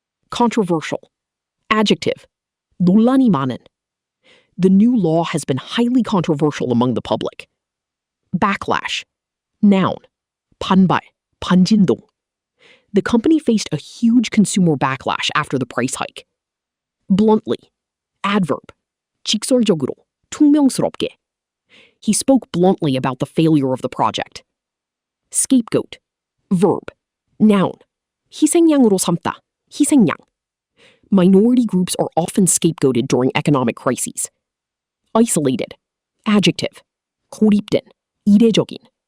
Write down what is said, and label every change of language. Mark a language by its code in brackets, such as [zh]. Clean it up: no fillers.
[en] Controversial. Adjective. [ko] 논란이 많은. [en] The new law has been highly controversial among the public. Backlash. Noun. [ko] 반발, 반진동. [en] The company faced a huge consumer backlash after the price hike. Bluntly. Adverb. [ko] 직설적으로, 퉁명스럽게. [en] He spoke bluntly about the failure of the project. Scapegoat. Verb. Noun. [ko] 희생양으로 삼다. 희생양. [en] Minority groups are often scapegoated during economic crises. Isolated. Adjective. [ko] 고립된. 이례적인.